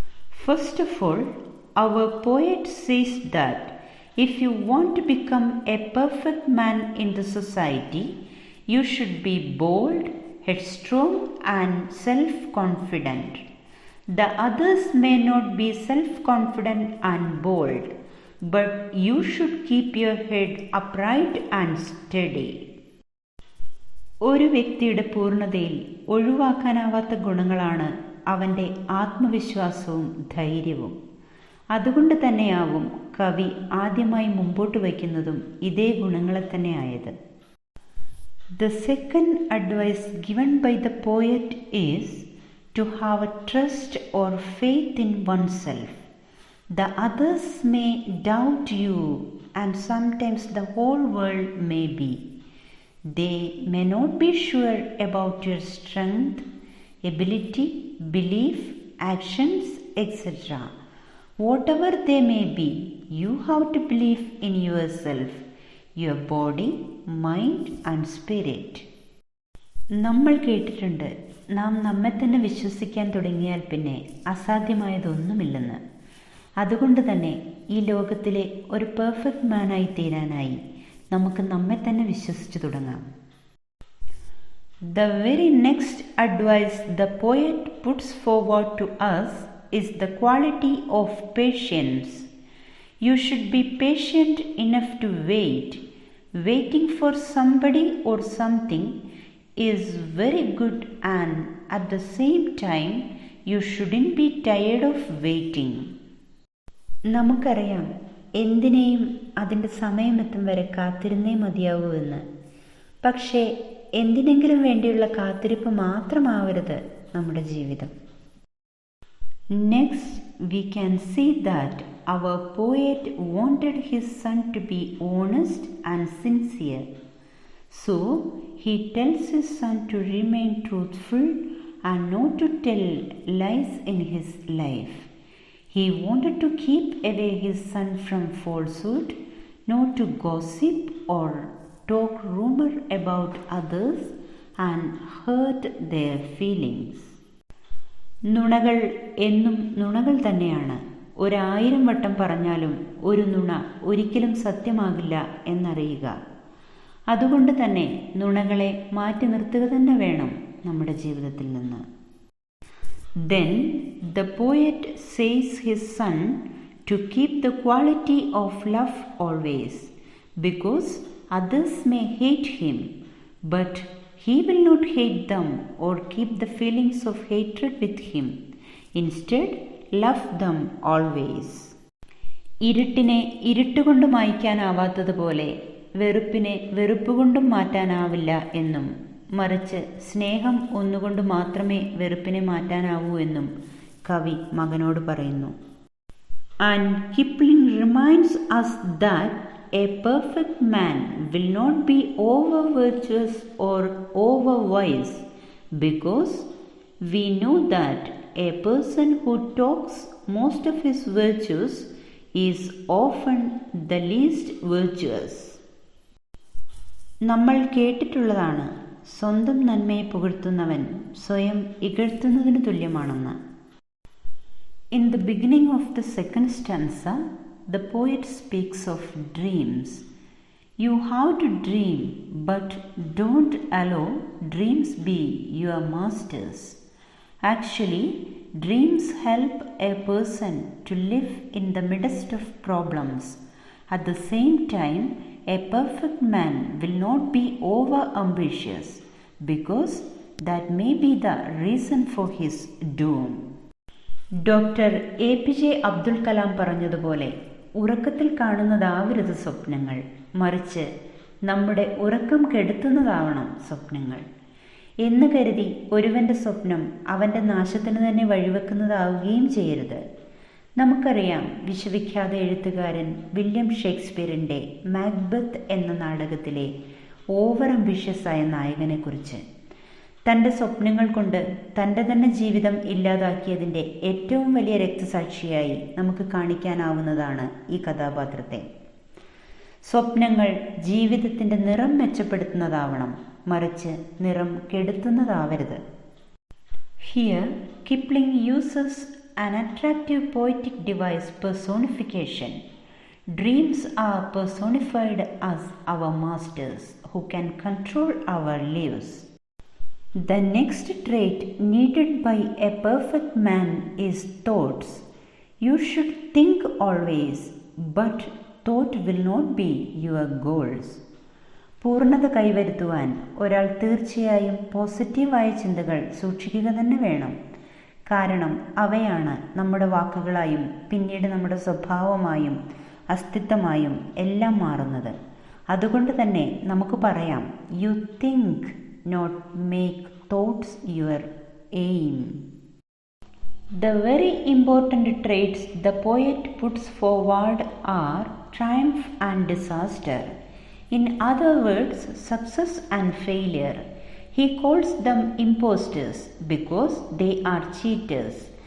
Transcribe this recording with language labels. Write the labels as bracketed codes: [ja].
[en] First of all, our poet says that if you want to become a perfect man in the society, you should be bold, headstrong, and self-confident. The others may not be self-confident and bold, but you should keep your head upright and steady. [ml] ഒരു വ്യക്തിയുടെ പൂർണ്ണതയിൽ ഒഴിവാക്കാനാവാത്ത ഗുണങ്ങളാണ് അവൻ്റെ ആത്മവിശ്വാസവും ധൈര്യവും. അതുകൊണ്ട് തന്നെയാവും കവി ആദ്യമായി മുമ്പോട്ട് വയ്ക്കുന്നതും ഇതേ ഗുണങ്ങളെ തന്നെയായത്. [en] The second advice given by the poet is to have a trust or faith in oneself. The others may doubt you, and sometimes the whole world may be. They may not be sure about your strength, ability, belief, actions, etc. Whatever they may be, you have to believe in yourself, your body, mind and spirit. [ml] നമ്മൾ കേട്ടിട്ടുണ്ട്, നാം നമ്മെ തന്നെ വിശ്വസിക്കാൻ തുടങ്ങിയാൽ പിന്നെ അസാധ്യമായതൊന്നുമില്ലെന്ന്. അതുകൊണ്ട് തന്നെ ഈ ലോകത്തിലെ ഒരു പെർഫെക്റ്റ് മാനായി തീരാനായി നമുക്ക് നമ്മെ തന്നെ വിശ്വസിച്ചു തുടങ്ങാം. [en] The very next advice the poet puts forward to us is the quality of patience. You should be patient enough to wait. Waiting for somebody or something is very good, and at the same time you shouldn't be tired of waiting. [ml] നമുക്കറിയാം, എന്തിനേയും അതിൻ്റെ സമയമെത്തും വരെ കാത്തിരുന്നേ മതിയാവൂ എന്ന്. പക്ഷേ എന്തിനെങ്കിലും വേണ്ടിയുള്ള കാത്തിരിപ്പ് മാത്രമാവരുത് നമ്മുടെ ജീവിതം. [en] Next, we can see that our poet wanted his son to be honest and sincere. So, he tells his son to remain truthful and not to tell lies in his life. He wanted to keep away his son from falsehood, not to gossip or talk rumor about others and hurt their feelings. [ml] നുണകൾ എന്നും നുണകൾ തന്നെയാണ്. 1000 വട്ടം പറഞ്ഞാലും ഒരു നുണ ഒരിക്കലും സത്യമാകില്ല എന്നറിയുക. അതുകൊണ്ട് തന്നെ നുണകളെ മാറ്റി നിർത്തുക തന്നെ വേണം നമ്മുടെ ജീവിതത്തിൽ നിന്ന്. [en] Then the poet says his son to keep the quality of love always, because others may hate him, but he will not hate them or keep the feelings of hatred with him. Instead, love them always. [ml] ഇരുട്ടിനെ ഇരുട്ടുകൊണ്ട് മായ്ക്കാനാവാത്തതുപോലെ വെറുപ്പിനെ വെറുപ്പുകൊണ്ടും മാറ്റാനാവില്ല എന്നും, മറിച്ച് സ്നേഹം ഒന്നുകൊണ്ട് മാത്രമേ വെറുപ്പിനെ മാറ്റാനാവൂ എന്നും കവി മകനോട് പറയുന്നു. [en] And Kipling reminds us that a perfect man will not be over virtuous or over wise, because we know that a person who talks most of his virtues is often the least virtuous. [ml] നമ്മൾ കേട്ടിട്ടുള്ളതാണ്, സ്വന്തം നന്മയെ പുകഴ്ത്തുന്നവൻ സ്വയം ഇകഴ്ത്തുന്നതിന് തുല്യമാണെന്ന്. [en] In the beginning of the second stanza, the poet speaks of dreams. You have to dream, but don't allow dreams be your masters. Actually, dreams help a person to live in the midst of problems. At the same time, a perfect man will not be over ambitious, because that may be the reason for his doom. [ml] Doctor APJ Abdul Kalam പറഞ്ഞതുപോലെ, ഉറക്കത്തിൽ കാണുന്നതാവരുത് സ്വപ്നങ്ങൾ, മറിച്ച് നമ്മുടെ ഉറക്കം കെടുത്തുന്നതാവണം സ്വപ്നങ്ങൾ എന്ന് കരുതി ഒരുവന്റെ സ്വപ്നം അവന്റെ നാശത്തിന് തന്നെ വഴിവെക്കുന്നതാവുകയും ചെയ്യരുത്. നമുക്കറിയാം, വിശ്വവിഖ്യാത എഴുത്തുകാരൻ വില്യം ഷേക്സ്പിയറിൻ്റെ മാക്ബത്ത് എന്ന നാടകത്തിലെ ഓവർ അംബിഷ്യസ് ആയ നായകനെക്കുറിച്ച്. തൻ്റെ സ്വപ്നങ്ങൾ കൊണ്ട് തൻ്റെ തന്നെ ജീവിതം ഇല്ലാതാക്കിയതിൻ്റെ ഏറ്റവും വലിയ രക്തസാക്ഷിയായി നമുക്ക് കാണിക്കാനാവുന്നതാണ് ഈ കഥാപാത്രത്തെ. സ്വപ്നങ്ങൾ ജീവിതത്തിൻ്റെ നിറം മെച്ചപ്പെടുത്തുന്നതാവണം, മറിച്ച് നിറം കെടുത്തുന്നതാവരുത്. [en] Here Kipling uses an attractive poetic device, personification. Dreams are personified as our masters who can control our lives. The next trait needed by a perfect man is thoughts. You should think always, but thought will not be your goals. [ml] പൂർണ്ണത കൈവരുത്തുവാൻ ഒരാൾ തീർച്ചയായും പോസിറ്റീവായ ചിന്തകൾ സൂക്ഷിക്കുക തന്നെ വേണം. കാരണം അവയാണ് നമ്മുടെ വാക്കുകളായും പിന്നീട് നമ്മുടെ സ്വഭാവമായും അസ്തിത്വമായും എല്ലാം മാറുന്നത്. അതുകൊണ്ട് തന്നെ നമുക്ക് പറയാം, [en] You think, not make thoughts your aim. The very important traits the poet puts forward are triumph and disaster. In other words, success and failure. He calls them impostors because they are cheaters.